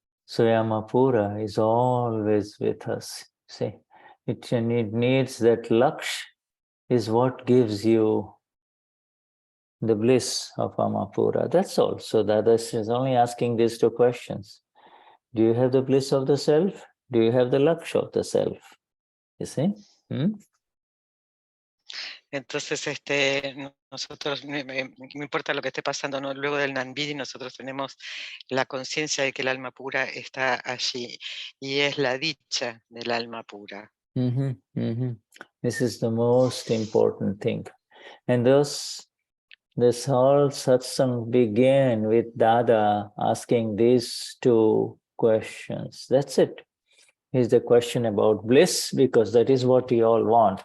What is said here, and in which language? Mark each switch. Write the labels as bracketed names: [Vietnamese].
[English] So Yamapura is always with us. See, it needs that laksh is what gives you the bliss of Amapura. That's all. So Dadashri is only asking these two questions. Do you have the bliss of the self? Do you have the laksh of the self? You see? [Spanish] Entonces, nosotros, no importa lo que esté pasando, ¿no? Luego del Nanbidi, nosotros tenemos la conciencia de que el alma pura está allí, y es la dicha del alma pura. [English] This is the most important thing. And thus, this whole satsang began with Dada asking these two questions. That's it. Is the question about bliss, because that is what we all want.